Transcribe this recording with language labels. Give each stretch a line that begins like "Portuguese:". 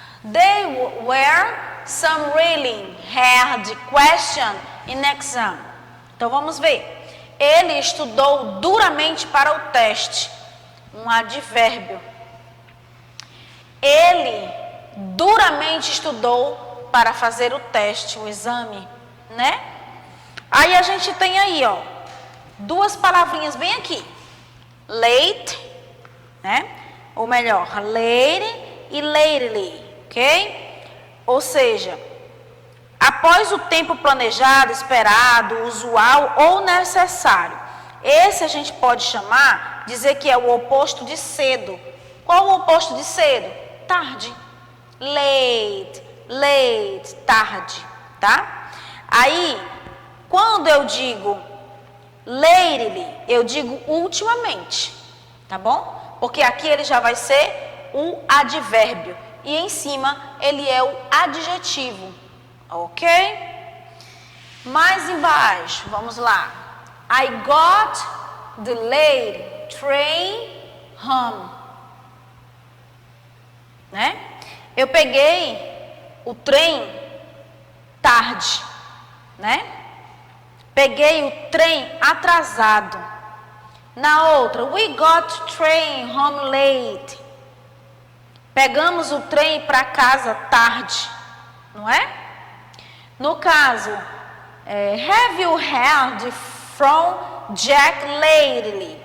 English: There were some really hard questions in exam.
Portuguese: Então vamos ver. Ele estudou duramente para o teste. Um advérbio. Ele duramente estudou para fazer o teste, o exame, né? Aí a gente tem aí, ó, duas palavrinhas bem aqui. Late, né? Ou melhor, late e lately, ok? Ou seja, após o tempo planejado, esperado, usual ou necessário. Esse a gente pode chamar, dizer que é o oposto de cedo. Qual o oposto de cedo? Tarde. Late, late, tarde, tá? Aí, quando eu digo lately, eu digo ultimamente, tá bom? Porque aqui ele já vai ser o advérbio e em cima ele é o adjetivo, ok? Mais embaixo, vamos lá.
English: I got the late train home, né?
Portuguese: Eu peguei o trem tarde, né? Peguei o trem atrasado. Na outra,
English: we got train home late.
Portuguese: Pegamos o trem para casa tarde, não é? No caso,
English: have you heard from Jack lately?